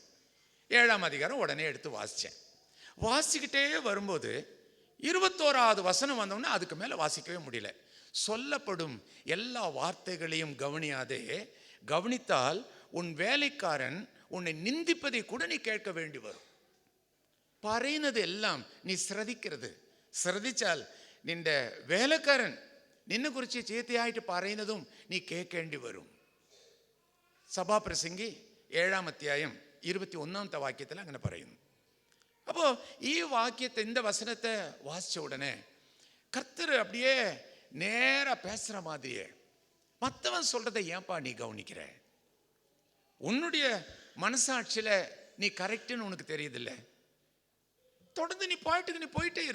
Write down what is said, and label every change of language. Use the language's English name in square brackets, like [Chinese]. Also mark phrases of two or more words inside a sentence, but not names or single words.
[Tamil] 7ஆம் அதிகாரம் உடனே எடுத்து வாசித்தேன். வாசிக்கிட்டே வரும்போது 21வது வசனம் வந்தோடனே அதுக்கு மேலே வாசிக்கவே முடியல. சொல்லப்படும் எல்லா வார்த்தைகளையும் கவனியாதே, கவனித்தால் உன் வேலைக்காரன் உன்னை நிந்திப்பதை கூட நீ கேட்க வேண்டி வரும். [Malayalam] പറയുന്നത് എല്ലാം നീ ശ്രദ്ധിക്കരുത്. ശ്രദ്ധിച്ചാൽ നിന്റെ വേലക്കാരൻ നിന്നെക്കുറിച്ച് ചീത്തയായിട്ട് പറയുന്നതും നീ കേൾക്കേണ്ടി വരും. സഭാപ്രസംഗി 7-ാം അധ്യായം 21ാമത്തെ വാക്യത്തിൽ അങ്ങനെ പറയുന്നു. അപ്പോൾ ഈ വാക്യത്തെ [Tamil] இந்த வசனத்தை வாசிச்ச உடனே கர்த்தர் அப்படியே நேரா பேசுற மாதிரியே, மற்றவன் சொல்றதை ஏன்பா நீ கவனிக்கிற? உன்னுடைய மனசாட்சியில நீ கரெக்டுன்னு உனக்கு தெரியுதில்ல, தொடர்ந்து நீ பாட்டுக்கு நீ போயிட்டே இரு.